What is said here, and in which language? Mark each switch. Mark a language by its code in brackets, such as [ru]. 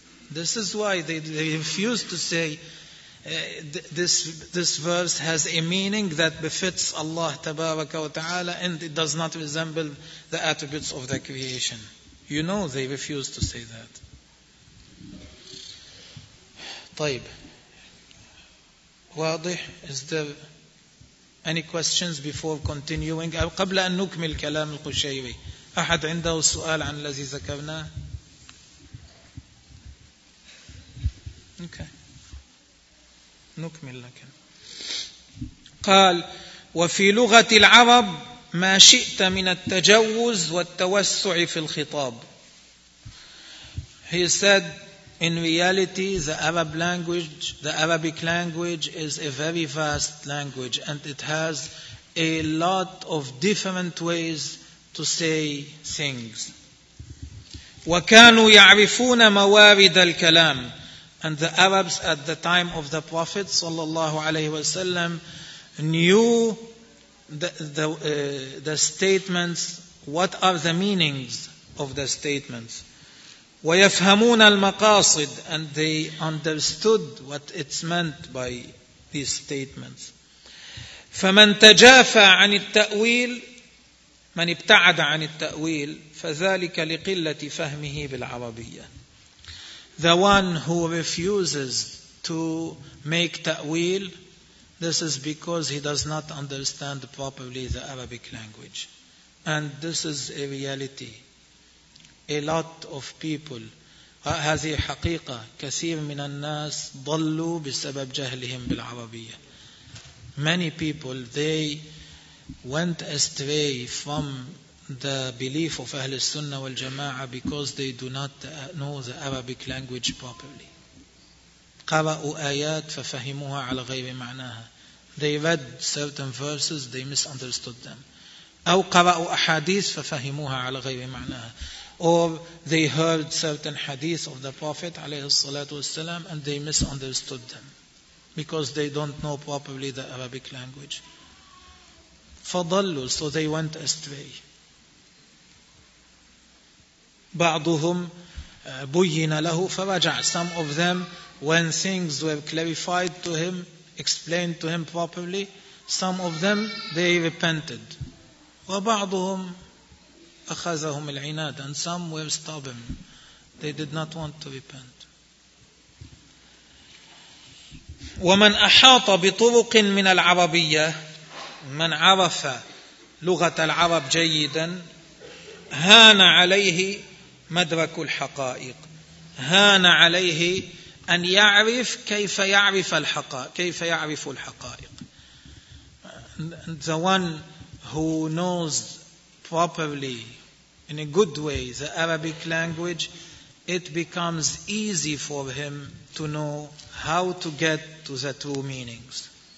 [en] This is why they refuse to say, this verse has a meaning that befits Allah tabaraka wa ta'ala and it does not resemble the attributes of the creation. You know they refuse to say that. [ar] طيب. واضح؟ [en] Is there any questions before continuing? [ar] قبل أن نكمل كلام القشيري. أحد عنده سؤال عن الذي ذكرناه؟ Okay. نكمل لكن. قال وفي لغة العرب ما شئت من التجوز والتوسع في الخطاب. [en] He said in reality the Arab language, the Arabic language is a very vast language and it has a lot of different ways to say things. [ar] وكانوا يعرفون موارد الكلام. [en] And the Arabs at the time of the Prophet sallallahu alaihi wasallam knew the statements, what are the meanings of the statements. [ar] ويفهمون المقاصد, [en] and they understood what it's meant by these statements. [ar] فمن تجافى عن التأويل, من ابتعد عن التأويل فذلك لقلة فهمه بالعربية. [en] The one who refuses to make ta'wil, this is because he does not understand properly the Arabic language. And this is a reality. A lot of people, [ar] هذه حقيقة, كثير من الناس ضلوا بسبب جهلهم بالعربية. [en] Many people, they went astray from the belief of Ahl Sunnah wal Jama'ah because they do not know the Arabic language properly. [ar] قرأوا آيات ففهموها على غير معناها. [en] They read certain verses, they misunderstood them. [ar] أو قرأوا أحاديث ففهموها على غير معناها. [en] or they heard certain hadith of the Prophet alayhi salatu wasalam and they misunderstood them because they don't know properly the Arabic language. [ar] فضلوا, [en] so they went astray. [ar] بعضهم بين له فرجع, [en] some of them, when things were clarified to him, explained to him properly, some of them, they repented. [ar] وبعضهم أخذهم العناد, [en] and some were stubborn. They did not want to repent. [ar] ومن أحاط بطرق من العربية, من عرف لغة العرب جيدا, هان عليه مدرك الحقائق. هان عليه أن يعرف كيف يعرف الحقائق. كيف يعرف الحقائق. [en] The one who knows properly, in a good way, the Arabic language, it becomes easy for him to know how to get to the true meanings.